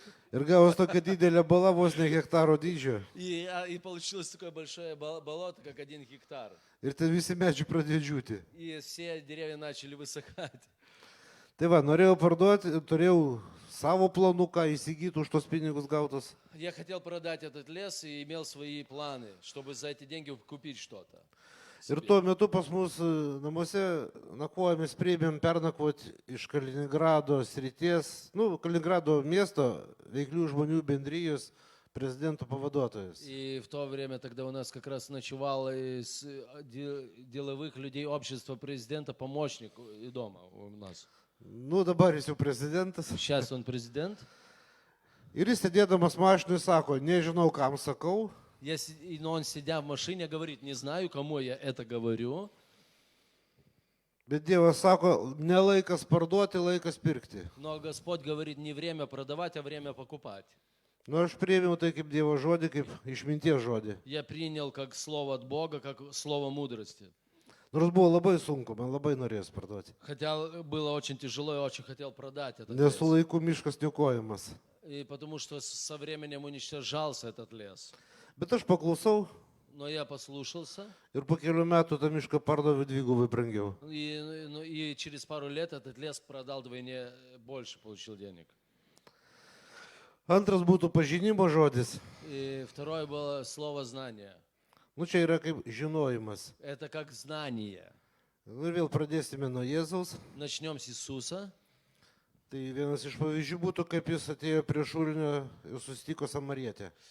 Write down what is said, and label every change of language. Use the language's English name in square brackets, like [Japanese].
[Lithuanian] Ir gavos tokia didelė bala vos ne hektaro dydžio. [Russian] И получилось такое большое болото, как 1 гектар. [Lithuanian] Ir ten visi medžiai pradėjo džiūti. [Russian] И все деревья начали высыхать. [Lithuanian] Tai va, norėjau parduoti, turėjau savo planuką įsigyti už tos pinigus gautus. [Russian] Я хотел продать этот лес и имел свои планы, чтобы за эти деньги купить что-то. [Lithuanian] Ir tuo metu pas mus namuose nakvojomės, priėmėm pernakvoti iš Kaliningrado srities, Kaliningrado miesto veiklių žmonių bendrijos prezidento pavaduotojas. [Russian] И в то время тогда у нас как раз ночевал из деловых людей общества президента помощник и дома у нас. [Lithuanian] Dabar jis jau prezidentas. [Russian] Сейчас он президент. [Lithuanian] Ir jis sėdėdamas mašinui sako, nežinau kam sakau, [Russian] Но он, сидя в машине, говорит, не знаю, кому я это говорю. [Lithuanian] bet Dievas sako, ne laikas parduoti, laikas pirkti. [Russian] Но Господь говорит, не время продавать, а время покупать. [Lithuanian] Nu, aš priėmiau tai kaip Dievo žodį, kaip išminties žodį. [Russian] Я принял как слово от Бога, как слово мудрости. [Lithuanian] Nors buvo labai sunku, man labai norėjęs parduoti. [Russian] Хотя было очень тяжело и очень хотел продать этот [Lithuanian] Nes su [Russian] лес. [Lithuanian] laiku miškas niokojamas. [Russian] И потому что со временем уничтожался этот лес. [Lithuanian] Bet aš paklausau [Russian] Но я послушался, [Lithuanian] ir po kelių metų tą mišką pardaviau dvigubai brangiau. [Russian] и через пару лет этот лес продал вдвойне больше, получил денег. [Lithuanian] Antras būtų pažinimo žodis. [Russian] И второе было слово знание. [Lithuanian] Čia yra kaip žinojimas. [Russian] Это как знание. [Lithuanian] Ir vėl pradėsime nuo Jėzaus. [Russian] Начнем с Иисуса. [Lithuanian] Tai vienas iš pavyzdžių būtų, kaip jis atėjo prie šulinio ir susitiko samarietę.